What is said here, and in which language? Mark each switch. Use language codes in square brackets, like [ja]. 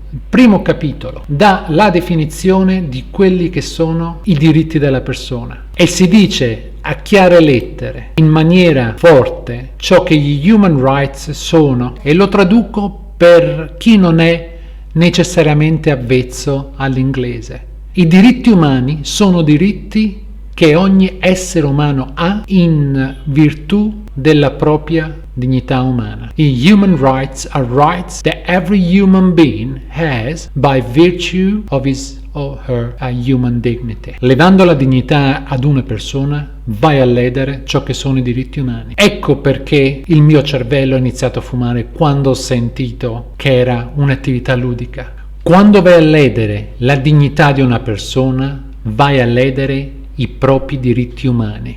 [it] Il primo capitolo dà la definizione di quelli che sono i diritti della persona e si dice a chiare lettere, in maniera forte, ciò che gli human rights sono, e lo traduco per chi non è necessariamente avvezzo all'inglese. I diritti umani sono diritti che ogni essere umano ha in virtù della propria dignità umana. [en] I human rights are rights that every human being has by virtue of his or her human dignity. [it] Levando la dignità ad una persona, vai a ledere ciò che sono i diritti umani. Ecco perché il mio cervello ha iniziato a fumare quando ho sentito che era un'attività ludica. Quando vai a ledere la dignità di una persona, vai a ledere i propri diritti umani.